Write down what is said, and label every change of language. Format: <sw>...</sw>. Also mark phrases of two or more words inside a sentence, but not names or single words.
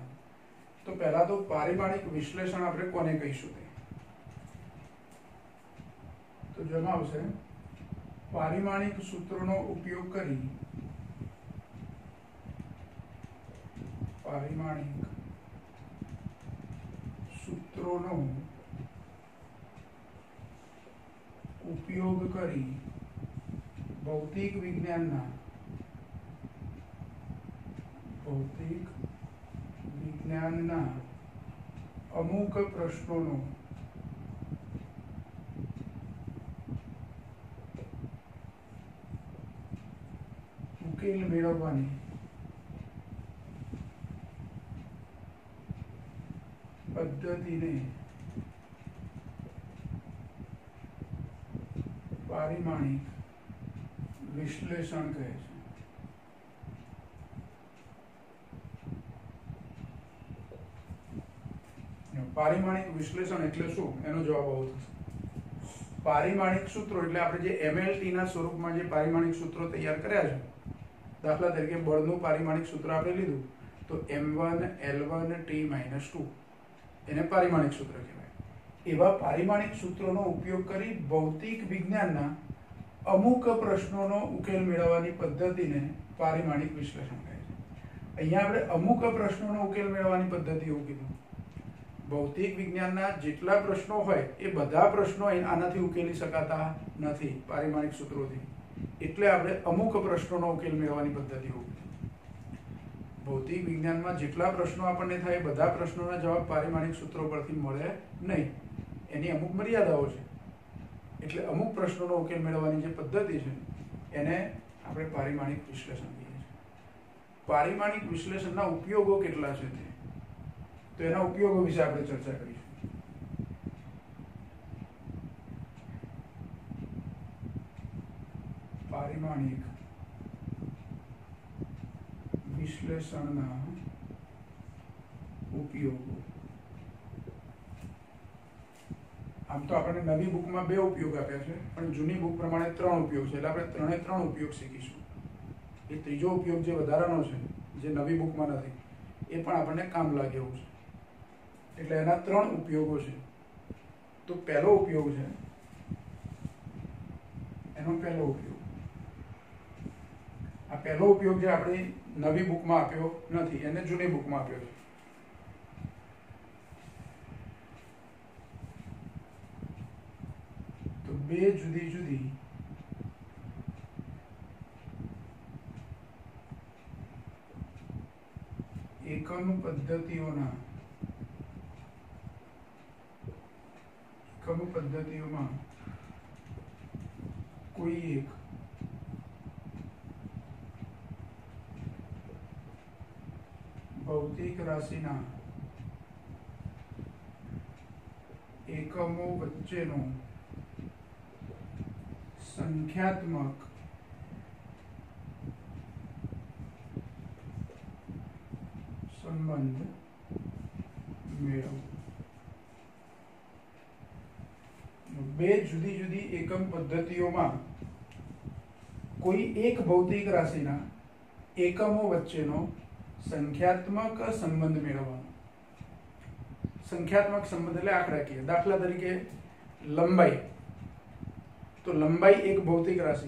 <gu>તો પહેલા તો પારિમાણિક વિશ્લેષણ આપણે કોને કહીશું તે તો જેમાં આવશે પારિમાણિક સૂત્રોનો ઉપયોગ કરી પારિમાણિક સૂત્રોનો ઉપયોગ કરી ભૌતિક વિજ્ઞાનના ભૌતિક વિજ્ઞાનના અમુક પ્રશ્નો ઉકેલ મેળવવાની પદ્ધતિને પારિમાણિક વિશ્લેષણ કહે છે। પારિમાણિક વિશ્લેષણ એટલે શું એનો જવાબ આવો થશે। પારિમાણિક સૂત્રો એટલે આપણે જે એમએલટી ના સ્વરૂપમાં જે પારિમાણિક સૂત્રો તૈયાર કર્યા છે, દાખલા તરીકે બળનું પારિમાણિક સૂત્ર આપણે લીધું તો m1 l1 t-2 એને પારિમાણિક સૂત્ર કહેવાય। એવા પારિમાણિક સૂત્રોનો ઉપયોગ કરી ભૌતિક વિજ્ઞાનના અમુક પ્રશ્નોનો ઉકેલ મેળવવાની પદ્ધતિને પારિમાણિક વિશ્લેષણ કહે છે। અહીંયા આપણે અમુક પ્રશ્નોનો ઉકેલ મેળવવાની પદ્ધતિ એવું કીધું। ભૌતિક વિજ્ઞાનના જેટલા પ્રશ્નો હોય એ બધા પ્રશ્નો આનાથી ઉકેલી શકાતા નથી પારિમાણિક સૂત્રોથી, એટલે આપણે અમુક પ્રશ્નોનો ઉકેલ મેળવવાની પદ્ધતિ હોવી। ભૌતિક વિજ્ઞાનમાં જેટલા પ્રશ્નો આપણને થાય બધા પ્રશ્નોના જવાબ પારિમાણિક સૂત્રો પરથી મળે નહીં, એની અમુક મર્યાદાઓ છે। એટલે અમુક પ્રશ્નોનો ઉકેલ મેળવવાની જે પદ્ધતિ છે એને આપણે પારિમાણિક વિશ્લેષણ કહીએ છીએ। પારિમાણિક વિશ્લેષણના ઉપયોગો કેટલા છે તો એના ઉપયોગો વિષે આપણે ચર્ચા કરીશું। પારિમાણિક વિશ્લેષણના ઉપયોગો। આમ તો આપણે નવી બુકમાં 2 ઉપયોગ આપ્યા છે, પણ જૂની બુક પ્રમાણે 3 ઉપયોગ છે, એટલે આપણે 3 ઉપયોગ શીખીશું। એ ત્રીજો ઉપયોગ જે વધારાનો છે, જે નવી બુકમાં નથી, એ પણ આપણને કામ લાગે એવું છે। એટલે એના 3 ઉપયોગો છે। તો પહેલો ઉપયોગ છે એનો પહેલો ઉપયોગ, આ પહેલો ઉપયોગ જે આપણી નવી બુકમાં આપ્યો નથી, એને જૂની બુકમાં આપ્યો છે। તો બે જુદી જુદી એકમ પદ્ધતિઓના પદ્ધતિયોં કોઈ એક ભૌતિક રાશિના એકમો વચ્ચેનો સંખ્યાત્મક સંબંધ મેળવવો। બે જુદી જુદી એકમ પદ્ધતિઓમાં કોઈ એક ભૌતિક રાશિના એકમો વચ્ચેનો સંખ્યાત્મક સંબંધ મેળવવાનો। સંખ્યાત્મક સંબંધ એટલે આંકડાકીય. દાખલા તરીકે લંબાઈ, તો લંબાઈ એક ભૌતિક રાશિ.</gu>